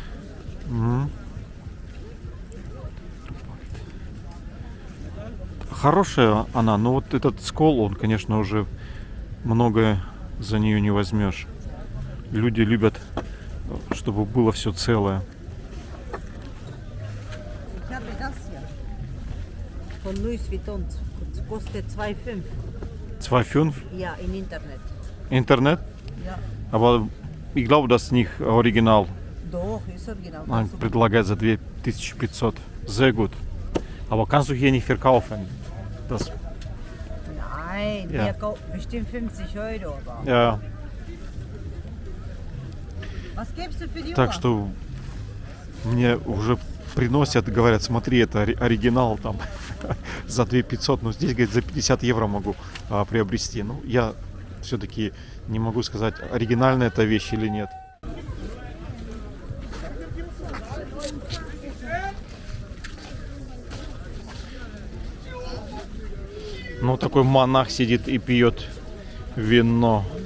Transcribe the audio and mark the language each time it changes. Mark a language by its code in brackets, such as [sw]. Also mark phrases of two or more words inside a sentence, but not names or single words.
[ru] Хорошая она, но вот этот скол, он, конечно, уже многое за нее не возьмешь. Люди любят, чтобы было все целое. [de] Von Louis Vuitton. Das kostet 2,5. 2,5? Ja, im Internet. [ru] Интернет? [de] Ja. Aber ich glaube, das ist nicht original. Doch, ist original. [ru] Он предлагает за 2500. [de] Sehr gut. Aber kannst du hier nicht verkaufen? Das, Nein, Ja. der kauft bestimmt 50 Euro. Aber. ja. Was gibst du für die [ru] Так [de] Uhr? [ru] что мне уже приносят, говорят, смотри, это оригинал там за 2500, но здесь, говорит, за 50 евро могу приобрести. Ну, я все-таки не могу сказать, оригинальная эта вещь или нет. Ну, такой монах сидит и пьет вино.